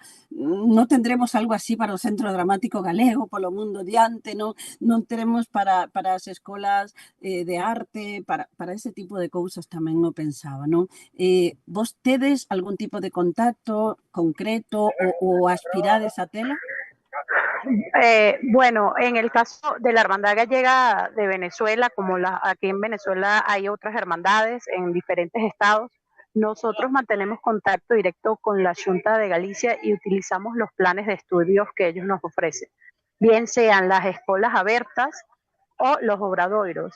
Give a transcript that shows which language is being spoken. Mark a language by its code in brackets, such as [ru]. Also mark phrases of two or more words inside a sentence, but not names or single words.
[gl] Non tendremos algo así para o Centro Dramático Galego, polo mundo diante, non teremos para as escolas de arte, para ese tipo de cousas tamén o pensaba, non? Vos tedes algún tipo de contacto concreto o aspirades a telo? [es] Bueno, en el caso de la Hermandad Gallega de Venezuela, como aquí en Venezuela hay otras hermandades en diferentes estados, nosotros mantenemos contacto directo con la Xunta de Galicia y utilizamos los planes de estudios que ellos nos ofrecen, bien sean las escuelas abiertas o los obradoiros.